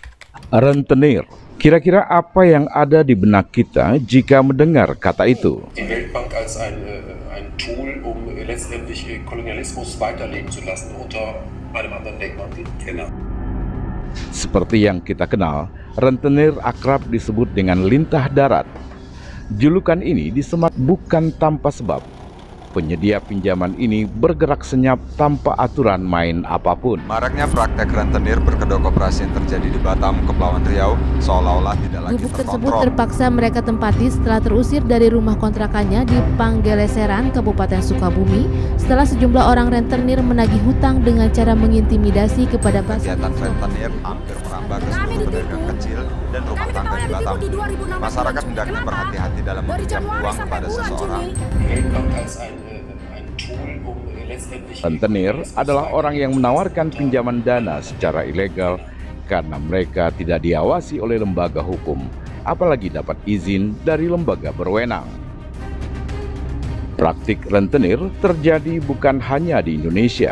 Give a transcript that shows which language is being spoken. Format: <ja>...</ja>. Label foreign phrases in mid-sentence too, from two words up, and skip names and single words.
<id>Rentenir. Kira-kira apa yang ada di benak kita jika mendengar kata itu?</id> <de>Die Weltbank als ein Tool, letztendlich Kolonialismus weiterleben zu lassen unter einem anderen Deckmantel. Genau.</de> <id>Seperti yang kita kenal, rentenir akrab disebut dengan lintah darat. Julukan ini disemat bukan tanpa sebab. Penyedia pinjaman ini bergerak senyap tanpa aturan main apapun. Maraknya praktek rentenir berkedok operasi yang terjadi di Batam, Kepulauan Riau, seolah-olah tidak lagi Gubuk tersebut terkontrol. terpaksa mereka tempati setelah terusir dari rumah kontrakannya di Panggeleseran, Kabupaten Sukabumi, setelah sejumlah orang rentenir menagih hutang dengan cara mengintimidasi kepada pasar. Kegiatan rentenir hampir merambah ke seluruh pedagang kecil dan rumah tangga di Batam. Masyarakat hendaknya berhati-hati dalam meminjam uang kepada seseorang.</id> <de>Die Weltbank als ein Tool, letztendlich</de> <id>Rentenir adalah orang yang menawarkan pinjaman dana secara ilegal karena mereka tidak diawasi oleh lembaga hukum, apalagi dapat izin dari lembaga berwenang. Praktik rentenir terjadi bukan hanya di Indonesia.</id>